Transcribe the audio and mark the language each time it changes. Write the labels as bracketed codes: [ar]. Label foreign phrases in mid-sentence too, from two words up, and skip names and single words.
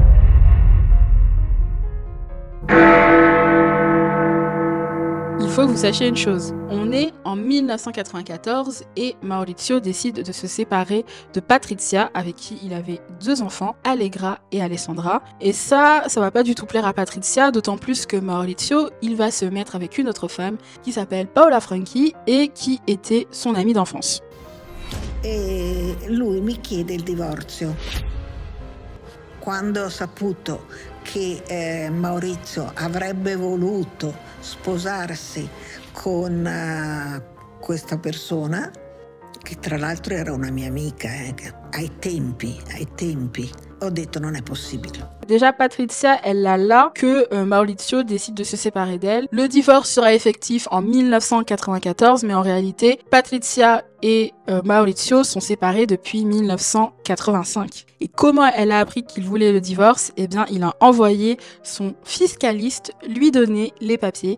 [fr] Il faut que vous sachiez une chose, on est en 1994 et Maurizio décide de se séparer de Patrizia, avec qui il avait 2 enfants, Allegra et Alessandra. Et ça va pas du tout plaire à Patrizia, d'autant plus que Maurizio, il va se mettre avec une autre femme qui s'appelle Paola Franchi et qui était son amie d'enfance. [it] E lui mi chiede il divorzio. Quando ho saputo che Maurizio avrebbe voluto sposarsi con questa persona, che tra l'altro era una mia amica, ai tempi Ho detto non è possibile. [fr] Déjà, Patrizia, elle l'a là que Maurizio décide de se séparer d'elle. Le divorce sera effectif en 1994, mais en réalité, Patrizia et Maurizio sont séparés depuis 1985. Et comment elle a appris qu'il voulait le divorce? Eh bien, il a envoyé son fiscaliste lui donner les papiers.